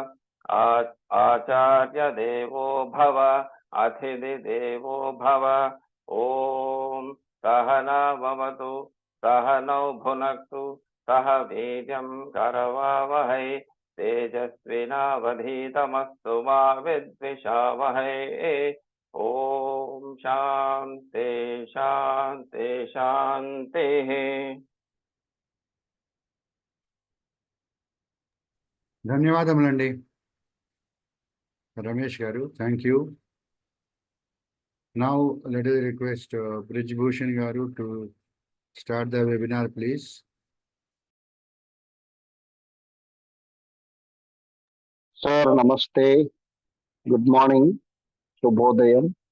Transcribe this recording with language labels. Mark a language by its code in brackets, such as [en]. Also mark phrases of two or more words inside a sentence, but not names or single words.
[sa] आचार्यदेवो भव अतिथिदेवो भव ॐ सहना भवतु सहनौ भुनक्तु सह वीर्यं करवावहै तेजस्विनावधीतमस्तु मा विद्विषावहै ॐ शान्ति शान्ति शान्तिः [te] ధన్యవాదములండి రమేష్ గారు. [en] Thank you. Now let us request Brij Bhushan garu to start the webinar, please. Sir, namaste. Good morning. Shubhodayam.